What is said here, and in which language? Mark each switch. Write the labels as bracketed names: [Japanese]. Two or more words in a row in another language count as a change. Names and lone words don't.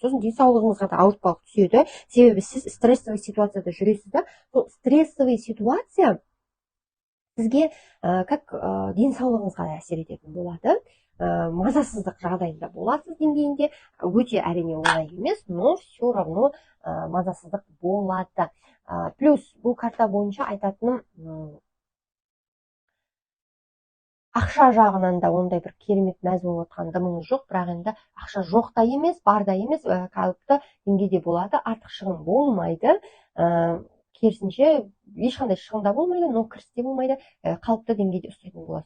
[Kazakh] Сосын денсаулығыңызға да ауыртпалық түседі, себебі сіз [Russian] стрессовый ситуацияда [Kazakh] жүресіз да. Сол [Russian] стрессовый ситуация [Kazakh] сізге как денсаулығыңызға да әсер ететін болады. Мазасыздық жағдайында боласыз деңгейінде, өте әрине оңай емес, [Russian] но все равно [Kazakh] мазасыздық болады. Плюс бұл карта бойынша айтатыным, ақша жағынан да ондай бір керемет мәз болып отқан дымыңыз жоқ, бірақ енді ақша жоқ та емес, бар да емес, қалыпты деңгейде болады, артық шығын болмайды, керісінше ешқандай шығын да болмайды, но кіріс те болмайды, қалыпты деңгейде ұстайтын боласыз.